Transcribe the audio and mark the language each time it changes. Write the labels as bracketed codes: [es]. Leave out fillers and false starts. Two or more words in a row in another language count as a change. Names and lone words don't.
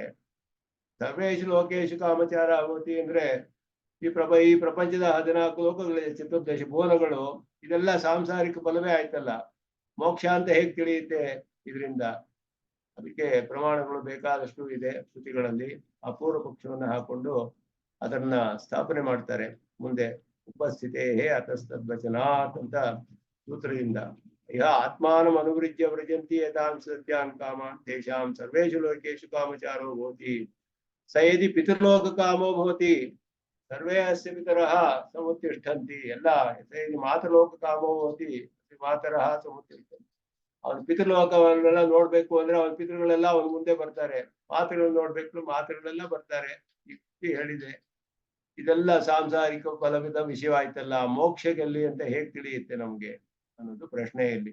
[sa] ಸರ್ವೇಶು ಲೋಕೇಶು ಕಾಮಚಾರ ಭವತಿ [kn] ಅಂದ್ರೆ ಈ ಪ್ರಪಂಚದ 14 ಲೋಕಗಳಿದೆ, ಚತುರ್ದಶ ಭುವನಗಳು, ಇದೆಲ್ಲ ಸಾಂಸಾರಿಕ ಫಲವೇ ಆಯ್ತಲ್ಲ. ಮೋಕ್ಷ ಅಂತ ಹೇಗೆ ತಿಳಿಯುತ್ತೆ ಇದರಿಂದ? ಅದಕ್ಕೆ ಪ್ರಮಾಣಗಳು ಬೇಕಾದಷ್ಟು ಇದೆ ಶ್ರುತಿಗಳಲ್ಲಿ. ಅಪೂರ್ವ ಪಕ್ಷವನ್ನು ಹಾಕೊಂಡು ಅದನ್ನ ಸ್ಥಾಪನೆ ಮಾಡ್ತಾರೆ. [sa] ಮುಂದೆ ಉಪಸ್ಥಿತೇ ಅತಸ್ತದ್ವಚನಾತ್ [kn] ಅಂತ ಸೂತ್ರದಿಂದ [sa] ಯಹ ಆತ್ಮಾನಂ ಅನುವೃಜ್ಯ ವ್ರಜಂತಿ ಯಥಾಂ ಸತ್ಯಾನ್ ಕಾಮಾನ್ ತೇಷಾಂ ಸರ್ವೇಷು ಲೋಕೇಶು ಕಾಮಚಾರೋ ಭವತಿ ಸ ಯದಿ ಪಿತೃಲೋಕ ಕಾಮೋ ಭವತಿ ಸರ್ವೇ ಅಸ್ಯ ಪಿತರಃ ಸಮುತ್ತಿಷ್ಠಂತಿ. ಎಲ್ಲ ಮಾತೃಲೋಕ ಕಾಮೋ ಭವತಿ ಮಾತರಃ ಸಮುತ್ತಿಷ್ಠಂತಿ. [kn] ಅವನ ಪಿತೃಲೋಕವನ್ನೆಲ್ಲ ನೋಡ್ಬೇಕು ಅಂದ್ರೆ ಅವನ ಪಿತೃಗಳೆಲ್ಲ ಅವನ ಮುಂದೆ ಬರ್ತಾರೆ. ಮಾತೃಗಳು ನೋಡ್ಬೇಕು, ಮಾತೃಗಳೆಲ್ಲ ಬರ್ತಾರೆ. ಯುಕ್ತಿ ಹೇಳಿದೆ. ಇದೆಲ್ಲ ಸಾಂಸಾರಿಕ ಫಲವಿದ ವಿಷಯವಾಯ್ತಲ್ಲ, ಮೋಕ್ಷದಲ್ಲಿ ಅಂತ ಹೇಗೆ ತಿಳಿಯುತ್ತೆ ನಮ್ಗೆ ಅನ್ನೋದು ಪ್ರಶ್ನೆಯಲ್ಲಿ.